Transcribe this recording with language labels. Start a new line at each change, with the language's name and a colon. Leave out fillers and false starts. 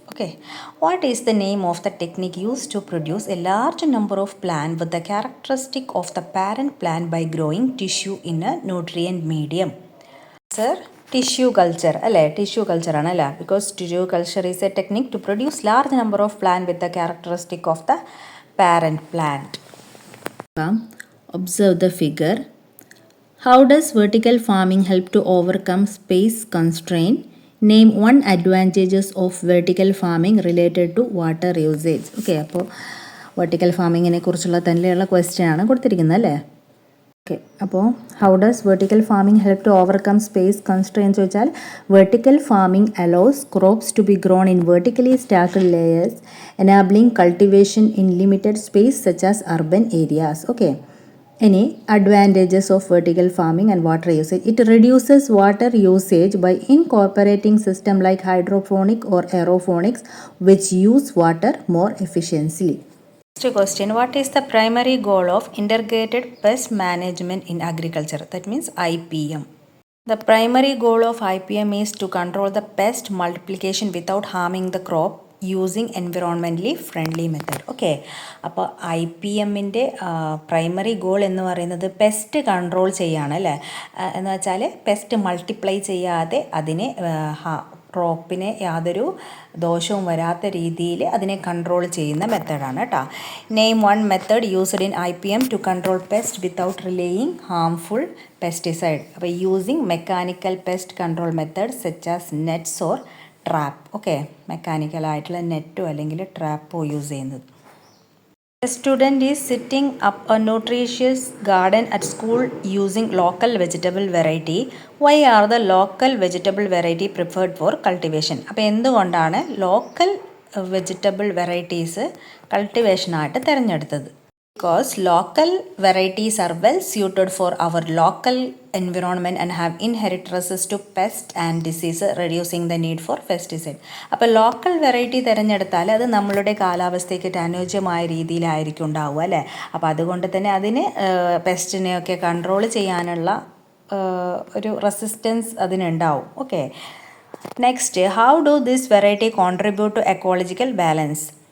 English: Okay, what is the name of the technique use to produce a large number of plant with the characteristic of the parent plant by growing tissue in a nutrient medium?
Malayalam: Sir, tissue culture അല്ലേ, tissue culture ആണ് അല്ലേ.
English: Because tissue culture is a technique to produce large number of plant with the characteristic of the parent plant. Observe the figure. How does vertical farming help to overcome space constraint? Name one advantages of vertical farming related to water usage.
Malayalam: Okay, അപ്പോൾ vertical ഫാമിങ്ങിനെ കുറിച്ചുള്ള തന്നെയുള്ള question ആണ് കൊടുത്തിരിക്കുന്നത് അല്ലേ.
English: Okay, അപ്പോൾ how does vertical farming help to overcome space constraints ചോദിച്ചാൽ vertical farming allows crops to be grown in vertically stacked layers enabling cultivation in limited space such as urban areas. Okay, any advantages of vertical farming and water usage? It reduces water usage by incorporating system like hydroponic or aeroponics which use water more efficiently. Next question, what is the primary goal of integrated pest management in agriculture? That means IPM. The primary goal of IPM is to control the pest multiplication without harming the crop using environmentally friendly method.
Malayalam: Okay, അപ്പോൾ IPMൻ്റെ primary goal എന്ന് പറയുന്നത് pest control ചെയ്യാണ് അല്ലേ. എന്ന് വെച്ചാൽ pest multiply ചെയ്യാതെ അതിനെ ക്രോപ്പിനെ യാതൊരു ദോഷവും വരാത്ത രീതിയിൽ അതിനെ കൺട്രോൾ ചെയ്യുന്ന മെത്തേഡാണ് കേട്ടോ.
English: Name one method used in IPM to control pest without relying harmful pesticide. അപ്പോൾ using mechanical pest control method such as nets or trap.
Malayalam: Okay, മെക്കാനിക്കലായിട്ടുള്ള നെറ്റോ അല്ലെങ്കിൽ ട്രാപ്പോ യൂസ് ചെയ്യുന്നത്.
English: A student is setting up a nutritious garden at school using local vegetable variety. Why are the local vegetable variety preferred for cultivation?
Malayalam: അപ്പോൾ എന്തുകൊണ്ടാണ് local vegetable varieties കൾട്ടിവേഷനായിട്ട് തിരഞ്ഞെടുത്തത്?
English: Because local varieties are well suited for our local environment and have inherent resistance to pests and diseases, reducing the need for pesticide.
Malayalam: അപ്പോൾ local variety തിരഞ്ഞെടുത്താൽ അത് നമ്മളുടെ കാലാവസ്ഥയ്ക്ക് അനുയോജ്യമായ രീതിയിലായിരിക്കും ഉണ്ടാവുക അല്ലേ. അപ്പോൾ അതുകൊണ്ട് തന്നെ അതിന് പെസ്റ്റിനെയൊക്കെ കൺട്രോൾ ചെയ്യാനുള്ള ഒരു resistance അതിനുണ്ടാവും.
English: Okay, next, how do this variety contribute to ecological balance?